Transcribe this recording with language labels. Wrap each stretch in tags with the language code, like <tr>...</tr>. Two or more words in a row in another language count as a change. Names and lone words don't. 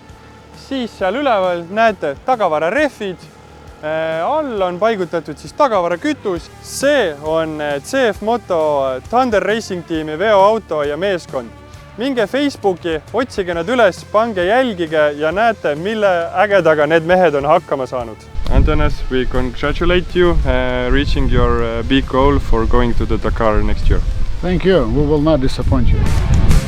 <et>Siis seal üleval näete tagavararehvid, all on paigutatud siis tagavarakütus. See on CF Moto Thunder Racing Teami veoauto ja meeskond. Minge Facebooki, otsige nad üles, pange jälgige ja näete, mille ägedaga need mehed on hakkama saanud.</et> <en>Antanas, we congratulate you reaching your big goal for going to the Dakar next year. Thank you. We will not disappoint you.</en>